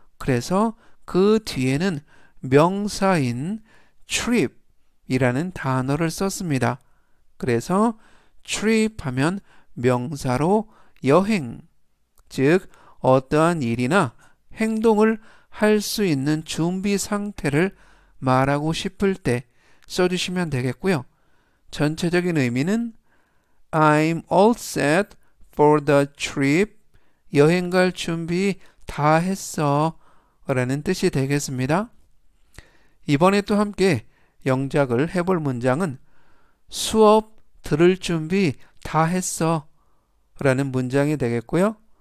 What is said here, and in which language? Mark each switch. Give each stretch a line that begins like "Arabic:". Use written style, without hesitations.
Korean: 그래서 그 뒤에는 명사인 trip 이라는 단어를 썼습니다. 그래서 trip 하면 명사로 여행, 즉 어떠한 일이나 행동을 할 수 있는 준비 상태를 말하고 싶을 때 써주시면 되겠고요. 전체적인 의미는
English: I'm all set for the trip.
Korean: 여행 갈 준비 다 했어 라는 뜻이 되겠습니다. 이번에 또 함께 영작을 해볼 문장은 수업 들을 준비 다 했어 라는 문장이 되겠고요.